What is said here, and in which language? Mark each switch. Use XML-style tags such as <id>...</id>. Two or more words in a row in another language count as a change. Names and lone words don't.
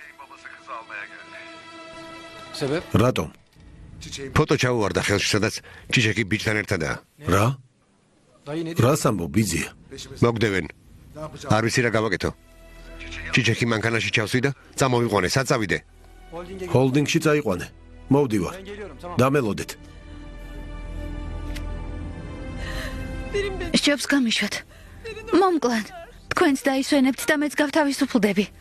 <tr>sebep?</tr> <ka>რატომ? ფოტო ჩაუვარდა ხელში, სადაც ჩიჩეკი ბიჭთან ერთადაა. რა?</ka> <tr>Dayı ne</tr> <ka>რას ამბობ ბიძია? მოგდევენ. არ ვიცი რა გავაკეთო. ჩიჩეკი მანქანაში ჩავსვიდა, წამოვიყვანე, საწავიდე.</ka> <tr>Holding'e</tr> <ka>ჰოლდინგში წაიყვანე. მოვდივარ.</ka> <tr>Ben geliyorum tamam.</tr> <ka>დამელოდეთ. სჯობს გამიშვათ. მომკლან. თქვენც დაისვენებთ და მეც გავთავისუფლდები.</ka>